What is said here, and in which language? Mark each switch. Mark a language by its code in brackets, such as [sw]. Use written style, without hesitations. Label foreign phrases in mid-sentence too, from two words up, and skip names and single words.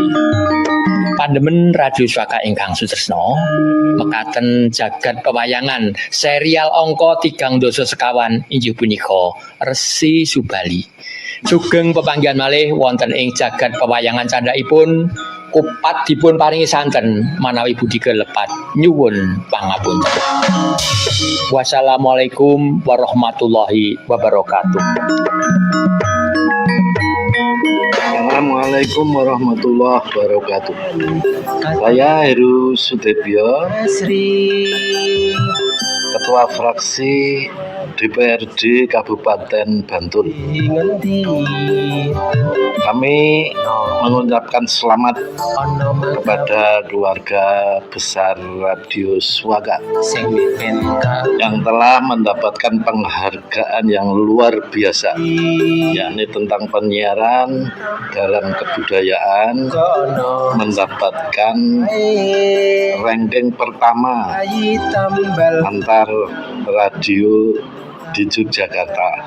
[jv] Pandemen Radio Swaka ingkang sutresna mekaten jagat pewayangan serial angka 3 inggih punika Resi Subali. Sugeng pepanggihan malih wonten ing jagat pewayangan candhaipun kupat dipun paringi santen manawi budi kelepat nyuwun pangapunten. [ar] والسلام عليكم ورحمة الله وبركاته. السلام عليكم ورحمة الله وبركاته. [id] Saya Heru Sudebyo, Ketua Fraksi DPRD Kabupaten Bantul. Kami mengucapkan selamat kepada keluarga besar Radio Swaka yang telah mendapatkan penghargaan yang luar biasa, yakni tentang penyiaran dalam kebudayaan, mendapatkan ranking pertama antar radio di Yogyakarta.